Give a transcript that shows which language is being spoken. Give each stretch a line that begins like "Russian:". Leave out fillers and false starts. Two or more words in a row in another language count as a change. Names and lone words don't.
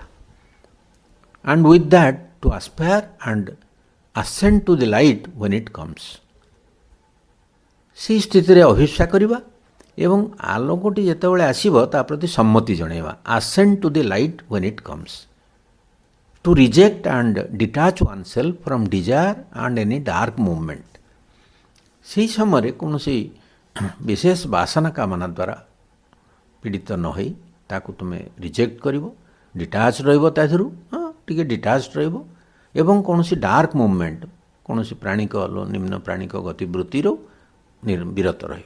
English: and with that to aspire and ascend to the light when it comes.
Odia: ସେହି ସ୍ଥିତିରେ ଅଭିପ୍ସା କରିବା ଏବଂ ଆଲୋକଟି ଯେତେବେଳେ ଆସିବ ତା ପ୍ରତି ସମ୍ମତି ଜଣାଇବା।
English: ascend to the light when it comes. To reject and detach oneself from desire and any dark movement.
Odia: ସେହି ସମୟରେ କୌଣସି ବିଶେଷ ବାସନା କାମନା ଦ୍ୱାରା ପୀଡ଼ିତ ନ ହୋଇ ତାକୁ ତୁମେ ରିଜେକ୍ଟ କରିବ, ଡିଟାଚ୍ ରହିବ, ତା ଦେହରୁ ଟିକେ ଡିଟାଚ୍ ରହିବ ଏବଂ କୌଣସି
English: dark movement,
Odia: କୌଣସି ପ୍ରାଣିକ ନିମ୍ନ ପ୍ରାଣିକ ଗତିବୃତ୍ତିରୁ ବିରତ ରହିବ।